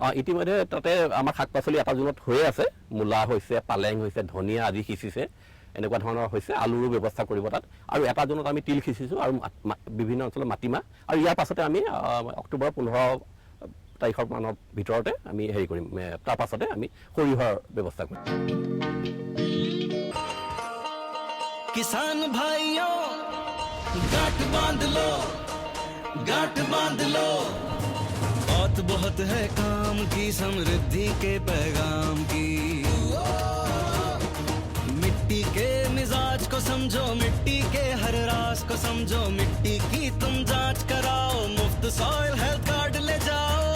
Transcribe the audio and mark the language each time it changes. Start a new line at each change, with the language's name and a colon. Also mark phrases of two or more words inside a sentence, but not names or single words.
Assamese: ইতিমধ্যে তাতে আমাৰ শাক পাচলি এটা জোনত হৈয়ে আছে, মূলা হৈছে, পালেং হৈছে, ধনিয়া আদি সিঁচিছে, এনেকুৱা ধৰণৰ হৈছে। আলুৰো ব্যৱস্থা কৰিব তাত। আৰু এটা জোনত আমি তিল সিঁচিছোঁ আৰু বিভিন্ন অঞ্চলত মাটিমাহ, আৰু ইয়াৰ পাছতে আমি অক্টোবৰ 15 তাৰিখৰ মানৰ ভিতৰতে আমি হেৰি কৰিম, তাৰ পাছতে আমি সৰিয়হৰ ব্যৱস্থা কৰিম।
Hindi: किसान भाइयों गांठ बांध लो, गांठ बांध लो, बहुत बहुत है काम की समृद्धि के पैगाम की। मिट्टी के मिजाज को समझो, मिट्टी के हर राज को समझो, मिट्टी की तुम जांच कराओ, मुफ्त
English: soil health card
Hindi: ले जाओ।